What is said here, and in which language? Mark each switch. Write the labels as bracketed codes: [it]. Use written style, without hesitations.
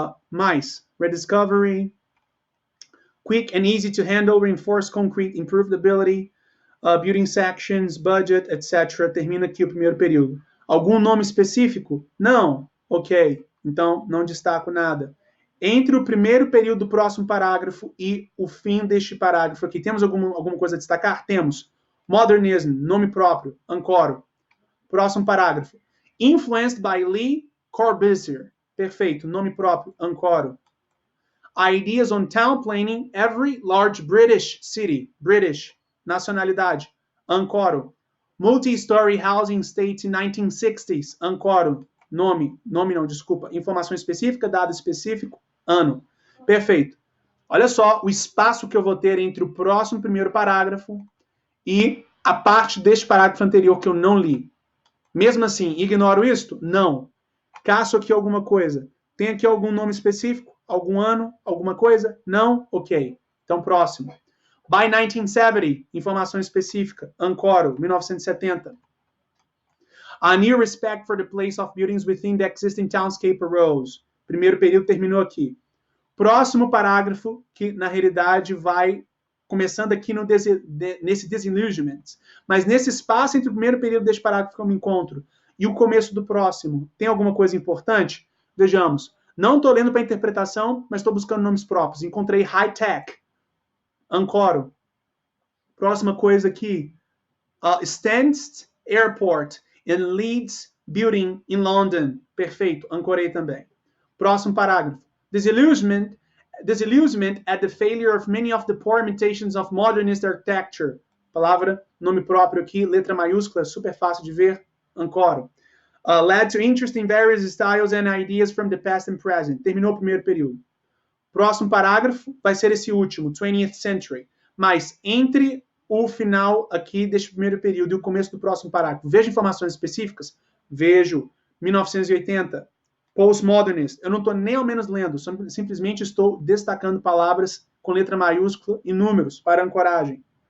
[en] Mais, rediscovery, quick and easy to handle, reinforced concrete, improved ability, building sections, budget, etc. [pt] Termina aqui o primeiro período. Algum nome específico? Não. Ok, então não destaco nada. Entre o primeiro período do próximo parágrafo e o fim deste parágrafo aqui, temos alguma coisa a destacar? Temos. Modernism, nome próprio, ancoro. Próximo parágrafo. [en] Influenced by Lee Corbusier. [pt] Perfeito, nome próprio, ancoro. [en] Ideas on town planning, every large British city. British, [pt] nacionalidade, ancoro. [en] Multi-story housing state in 1960s, ancoro. [pt] Nome não, desculpa. Informação específica, dado específico, ano. Perfeito. Olha só o espaço que eu vou ter entre o próximo primeiro parágrafo e a parte deste parágrafo anterior que eu não li. Mesmo assim, ignoro isto? Não. Caço aqui alguma coisa. Tem aqui algum nome específico? Algum ano? Alguma coisa? Não? Ok. Então, próximo. [en] By 1970, [pt] informação específica. Ancoro, 1970. [en] A new respect for the place of buildings within the existing townscape arose. [pt] Primeiro período terminou aqui. Próximo parágrafo, que na realidade vai começando aqui nesse disillusionment. Mas nesse espaço entre o primeiro período deste parágrafo que eu me encontro e o começo do próximo, tem alguma coisa importante? Vejamos. Não estou lendo para interpretação, mas estou buscando nomes próprios. Encontrei high-tech. Ancoro. Próxima coisa aqui. [en] Stansted Airport and Leeds Building in London. [pt] Perfeito. Ancorei também. Próximo parágrafo. [en] Disillusionment disillusionment at the failure of many of the poor imitations of modernist architecture. [pt] Palavra, nome próprio aqui, letra maiúscula, super fácil de ver, ancoro. [en] Led to interest in various styles and ideas from the past and present. [pt] Terminou o primeiro período. Próximo parágrafo vai ser esse último, 20th century. Mas entre o final aqui deste primeiro período e o começo do próximo parágrafo, vejo informações específicas? Vejo. 1980, postmodernist. Eu não estou nem ao menos lendo, simplesmente estou destacando palavras com letra maiúscula e números para ancoragem.